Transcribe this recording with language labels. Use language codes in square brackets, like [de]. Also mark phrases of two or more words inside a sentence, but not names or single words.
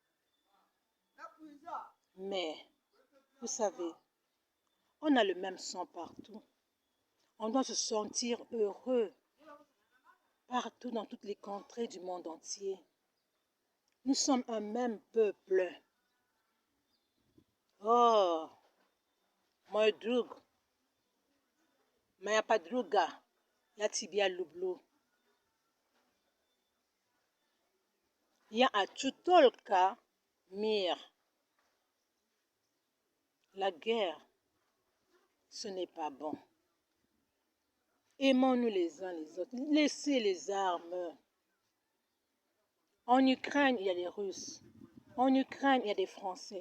[fr] Mais, vous savez, on a le même sang partout. On doit se sentir heureux partout dans toutes les contrées du monde entier. Nous sommes un même peuple. Oh, mon drug, [pl] moja podruga, ja ciebie lubię. Ja tylko mir. [fr] La guerre, ce n'est pas bon. Aimons-nous les uns les autres. Laissez les armes. En Ukraine, il y a des Russes. En Ukraine, il y a des Français.